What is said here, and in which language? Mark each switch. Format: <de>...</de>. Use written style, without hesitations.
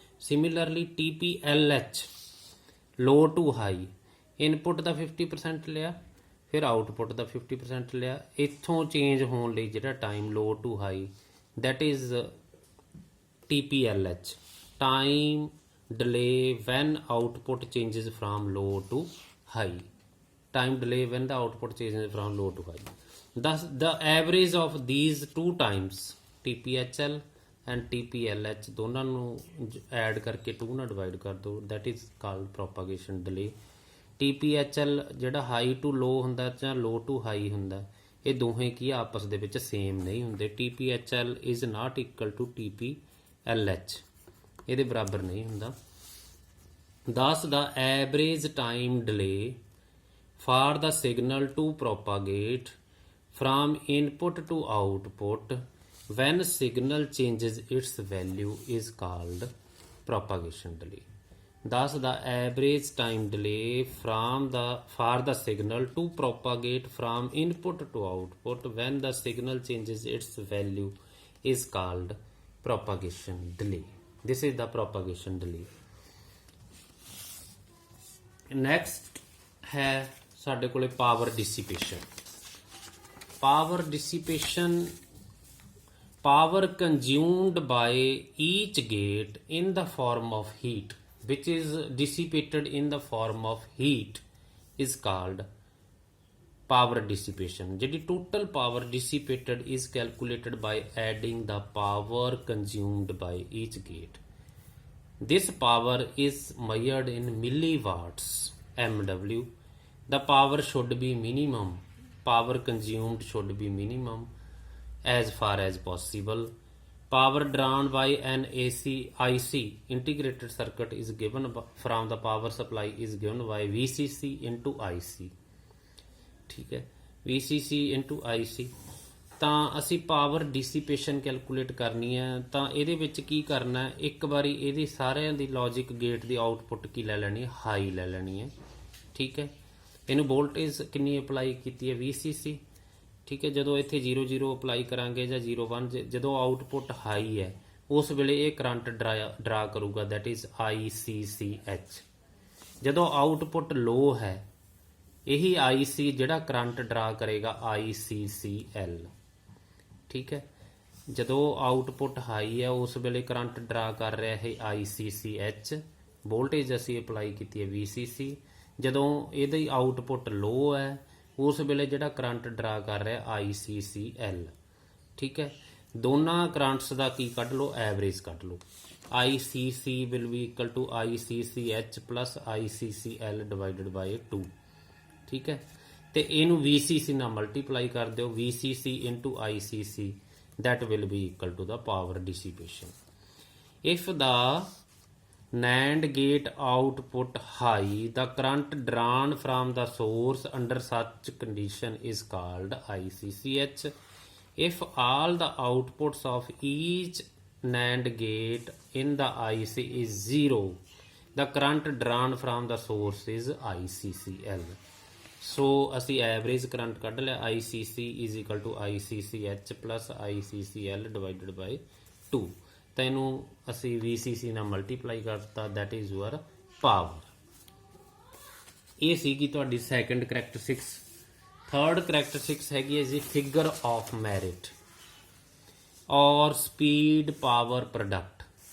<pa>Similarly TPLH low to high, input ਦਾ 50% ਲਿਆ ਫਿਰ output ਦਾ 50% ਲਿਆ, ਇੱਥੋਂ ਚੇਂਜ ਹੋਣ ਲਈ ਜਿਹੜਾ time low to high that is TPLH, time delay van output changes from low to high,</pa> <en>time delay when the output changes from low to high. Thus the average of these two times TPHL and TPLH</en> <pa>ਦੋਨਾਂ ਨੂੰ add ਕਰਕੇ 2 ਨਾਲ divide ਕਰ ਦਿਓ,</pa> <en>that is called propagation delay.</en> <pa>TPHL ਜਿਹੜਾ high to ਲੋ ਹੁੰਦਾ ਜਾਂ ਲੋ to high ਹੁੰਦਾ, ਇਹ ਦੋਹੇ ਕੀ ਆਪਸ ਦੇ ਵਿੱਚ ਸੇਮ ਨਹੀਂ ਹੁੰਦੇ।</pa> <en>TPHL is not equal to TPLH,</en> <pa>ਇਹਦੇ ਬਰਾਬਰ ਨਹੀਂ ਹੁੰਦਾ।</pa> <en>Thus the average time delay for the signal to propagate from input to output when signal changes its value is called propagation delay. Thus the average time delay for the signal to propagate from input to output when the signal changes its value is called propagation delay. This is the propagation delay.</en> <pa>Next है ਸਾਡੇ ਕੋਲੇ power ਡਿਸੀਪੇਸ਼ਨ।</pa> <en>Power dissipation, power consumed by each gate in the form of heat which is dissipated in the form of heat is called power dissipation. ਜਿਹੜੀ total power dissipated is calculated by adding the power consumed by each gate. This power is measured in milliwatts. MW. The power should be minimum. Power consumed should be minimum as far as possible. Power drawn by an IC integrated circuit is given from the power supply is given by VCC into IC.</en> <hi>ठीक है,</hi> <en>VCC into IC।</en> <pa>ਤਾਂ ਅਸੀਂ power ਡਿਸੀਪੇਸ਼ਨ calculate ਕਰਨੀ ਹੈ। ਤਾਂ ਇਹਦੇ ਵਿੱਚ ਕੀ ਕਰਨਾ, ਇੱਕ ਵਾਰੀ ਇਹਦੀ ਸਾਰਿਆਂ ਦੀ ਲੌਜਿਕ ਗੇਟ ਦੀ ਆਊਟਪੁੱਟ ਕੀ ਲੈ ਲੈਣੀ ਹੈ, ਹਾਈ ਲੈ ਲੈਣੀ ਹੈ। ਠੀਕ ਹੈ, ਇਹਨੂੰ ਵੋਲਟੇਜ ਕਿੰਨੀ ਅਪਲਾਈ ਕੀਤੀ ਹੈ, VCC। ਠੀਕ ਹੈ, ਜਦੋਂ ਇੱਥੇ 0 ਅਪਲਾਈ ਕਰਾਂਗੇ ਜਾਂ 0 1, ਜਦੋਂ ਆਊਟਪੁੱਟ ਹਾਈ ਹੈ ਉਸ ਵੇਲੇ ਇਹ ਕਰੰਟ ਡਰਾ ਕਰੂਗਾ,</pa> <en>That is ICCH।</en> <pa>ਜਦੋਂ ਆਊਟਪੁੱਟ ਲੋ ਹੈ ਇਹੀ IC ਜਿਹੜਾ ਕਰੰਟ ਡਰਾ ਕਰੇਗਾ ICCL। ਠੀਕ ਹੈ, ਜਦੋਂ ਆਊਟਪੁੱਟ ਹਾਈ ਹੈ ਉਸ ਵੇਲੇ ਕਰੰਟ ਡਰਾ ਕਰ ਰਿਹਾ ਹੈ ICCH, ਵੋਲਟੇਜ ਅਸੀਂ ਅਪਲਾਈ ਕੀਤੀ ਹੈ VCC। ਜਦੋਂ ਇਹਦੀ ਆਊਟਪੁੱਟ ਲੋ ਹੈ ਉਸ ਵੇਲੇ ਜਿਹੜਾ ਕਰੰਟ ਡਰਾ ਕਰ ਰਿਹਾ ICCL। ਠੀਕ ਹੈ, ਦੋਨਾਂ ਕਰੰਟਸ ਦਾ ਕੀ ਕੱਢ ਲਓ, ਐਵਰੇਜ ਕੱਢ ਲਓ।</pa> <en>ICC will be equal to ICCH plus ICCL divided by 2।</en> <pa>ਠੀਕ ਹੈ, ਤੇ ਇਹਨੂੰ VCC ਨਾਲ ਮਲਟੀਪਲਾਈ ਕਰ ਦਿਓ,</pa> <en>VCC into ICC, that will be equal to the power dissipation. If the NAND gate output high, the current drawn from the source under such condition is called ICCH. If all the outputs of each NAND gate in the IC is 0, the current drawn from the source is ICCL.</en> <pa>ਸੋ ਅਸੀਂ average current ਕੱਢ ਲਿਆ,</pa> <en>ICC is equal to ICCH plus ICCL divided by 2।</en> <pa>ਤਾਂ ਇਹਨੂੰ ਅਸੀਂ VCC ਨਾਲ multiply ਕਰਤਾ,</pa> <en>That is your power.</en> <pa>ਇਹ ਸੀਗੀ ਤੁਹਾਡੀ ਸੈਕੰਡ ਕਰੈਕਟਰਿਸਟਿਕਸ। ਥਰਡ ਕਰੈਕਟਰਿਸਟਿਕਸ ਹੈਗੀ ਹੈ ਜੀ ਫਿਗਰ ਆਫ ਮੈਰਿਟ ਔਰ ਸਪੀਡ ਪਾਵਰ ਪ੍ਰੋਡਕਟ।</pa>